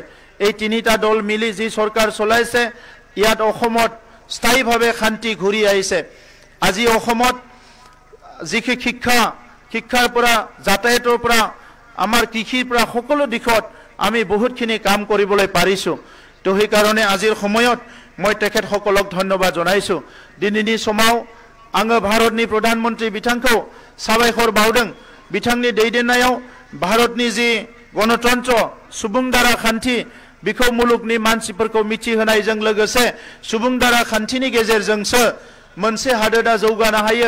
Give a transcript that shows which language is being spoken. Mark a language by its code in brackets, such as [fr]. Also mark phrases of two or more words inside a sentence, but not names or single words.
[as] এই তিনিটা দল মিলি যি চৰকাৰ চলাইছে, ইয়াত অসমত স্থায়ীভাৱে শান্তি ঘূৰি আহিছে। আজি অসমত যিখিনি শিক্ষাৰ পৰা, যাতায়াতৰ পৰা, আমাৰ কৃষিৰ পৰা সকলো দিশত আমি বহুতখিনি কাম কৰিবলৈ পাৰিছোঁ। তো সেইকাৰণে আজিৰ সময়ত মই তেখেতসকলক ধন্যবাদ জনাইছোঁ। [brx] दिनैनि समाव आङो भारतनि प्रधानमन्त्री बिथांखौ साबायखर बावदों। बिथांनि दैदेननायाव भारतनि जि गणतन्त्र सुबुं दारा खान्थि बेखौ मुलुगनि मानसिफोरखौ मिथिहोनायजों लोगोसे सुबुं दारा खान्थिनि गेजेरजोंसो मोनसे हादोरा जौगानो हायो।